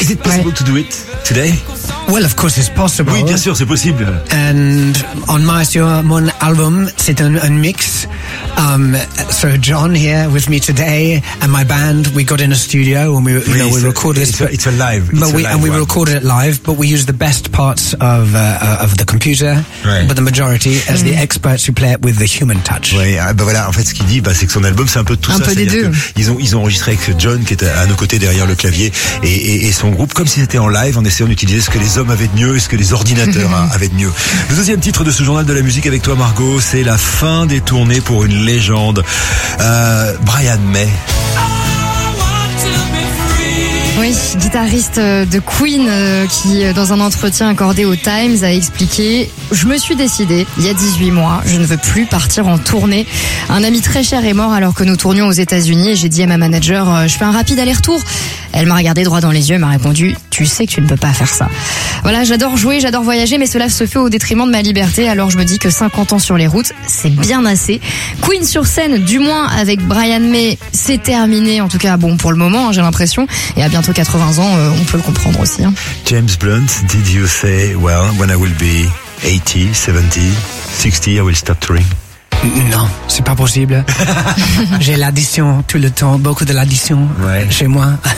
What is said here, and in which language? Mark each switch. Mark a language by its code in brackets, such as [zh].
[en] Is it possible to do it today? Well, of course, it's possible. [fr] Oui, bien sûr, c'est possible. [en] And on my [fr] mon album, c'est un mix. [en] So John here with me today and my band, we got in a studio and we recorded it live, but we used the best parts of the computer, right. But the majority as the experts who play it with the human touch. [fr] Oui, bah voilà, en fait, ce qu'il dit, c'est que son album, c'est un peu tout un ça. Un peu des deux. Ils ont enregistré avec John qui est à nos côtés derrière le clavier et son groupe comme si c'était en live en essayant d'utiliser ce que les hommes avaient de mieux et ce que les ordinateurs avaient de mieux. Le deuxième titre de ce journal de la musique avec toi, Margot, c'est la fin des tournées pour une légende, Brian May. Oui, guitariste de Queen qui, dans un entretien accordé au Times, a expliqué « Je me suis décidé, il y a 18 mois, je ne veux plus partir en tournée. Un ami très cher est mort alors que nous tournions aux États-Unis et j'ai dit à ma manager « Je fais un rapide aller-retour ». Elle m'a regardé droit dans les yeux et m'a répondu « Tu sais que tu ne peux pas faire ça ». Voilà, j'adore jouer, j'adore voyager, mais cela se fait au détriment de ma liberté, alors je me dis que 50 ans sur les routes, c'est bien assez. Queen sur scène, du moins avec Brian May, c'est terminé, en tout cas bon pour le moment, j'ai l'impression, et à bientôt 80 ans, on peut le comprendre aussi. Hein. [en] James Blunt, did you say, well, when I will be 80, 70, 60, I will stop touring? [fr] Non, c'est pas possible. J'ai l'addition tout le temps, beaucoup de l'addition chez moi.